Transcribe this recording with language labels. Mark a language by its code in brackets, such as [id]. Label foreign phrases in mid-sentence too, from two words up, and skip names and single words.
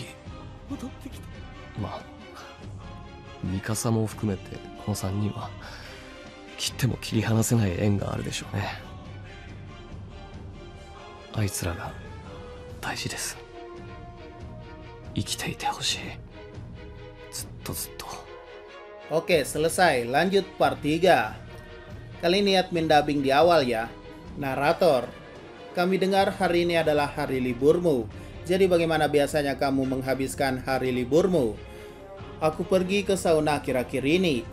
[ja] まあミカサも含めてこの3人は切っても切り離せない縁があるでしょうね。あいつらが大事です。生きていてほしい。ずっとずっと。 [id] Oke, selesai. Lanjut part 3. Kali ini admin dubbing di awal ya. Narator, kami dengar hari ini adalah hari liburmu. Jadi bagaimana biasanya kamu menghabiskan hari liburmu? Aku pergi ke sauna akhir-akhir ini.